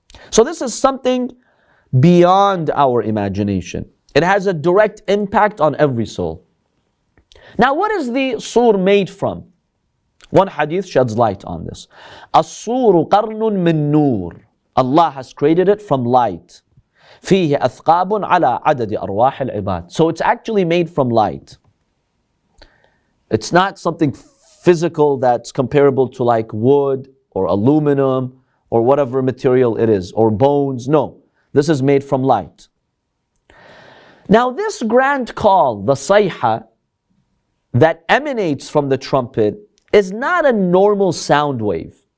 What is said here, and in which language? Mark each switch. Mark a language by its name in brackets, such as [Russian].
[English] So this is something beyond our imagination. It has a direct impact on every soul. Now what is the sur made from? One hadith sheds light on this. [Arabic] al-Sur qarnun min nur. [English] Allah has created it from light. [Arabic] فيه أثقاب على عدد أرواح العباد. [English] So it's actually made from light. It's not something physical that's comparable to like wood or aluminum or whatever material it is, or bones. No, this is made from light. Now this grand call, the sayha, that emanates from the trumpet is not a normal sound wave.